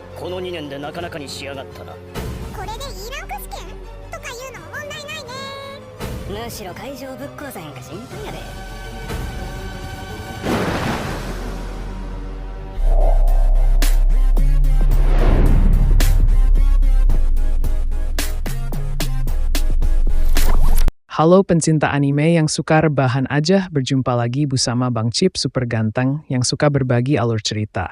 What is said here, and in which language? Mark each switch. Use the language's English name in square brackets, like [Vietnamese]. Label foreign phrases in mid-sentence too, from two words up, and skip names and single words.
[Japanese] の2年でなかなかに仕上がったな。これで E ランク試験とかいうのも問題ないね。むしろ会場ぶっ壊さへんか心配やで。 [Indonesian] Halo pencinta anime yang suka rebahan aja, berjumpa lagi bersama Bang Cip super ganteng yang suka berbagi alur cerita.